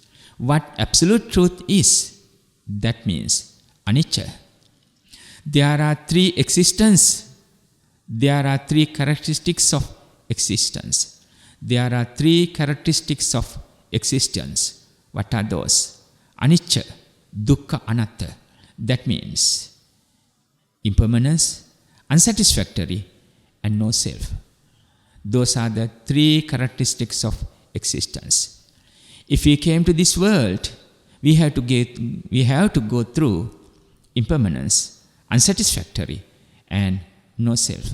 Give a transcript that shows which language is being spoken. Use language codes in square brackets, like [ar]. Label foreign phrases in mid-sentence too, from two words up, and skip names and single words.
[en] What absolute truth is? That means anicca. There are three existences. There are three characteristics of existence. There are three characteristics of existence. What are those? [pi] Anicca, dukkha, anatta. [en] That means impermanence, unsatisfactory, and no self. Those are the three characteristics of existence. If we came to this world, we have to go through impermanence, unsatisfactory, and no self.